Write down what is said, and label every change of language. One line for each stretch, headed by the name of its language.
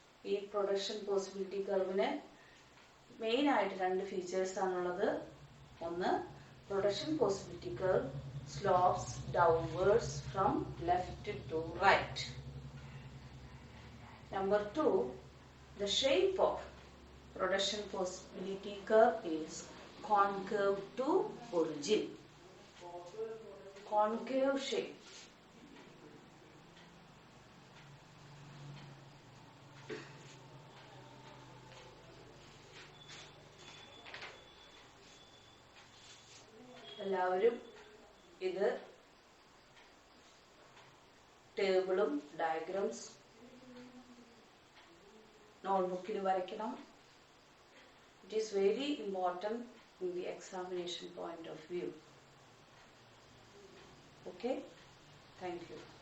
Malayalam: ഈ production possibility കർവിന് main ആയിട്ട് 2 ഫീച്ചേഴ്സ് ആണുള്ളത്.
English: ഒന്ന്, production possibility curve slopes downwards from left to right. Number 2, the shape of production possibility curve is concave to origin. Concave shape.
Malayalam: എല്ലാവരും ഇത് ടേബിളും diagrams നോട്ട്ബുക്കിൽ വരയ്ക്കണം.
English: It is very important in the examination point of view. Okay? Thank you.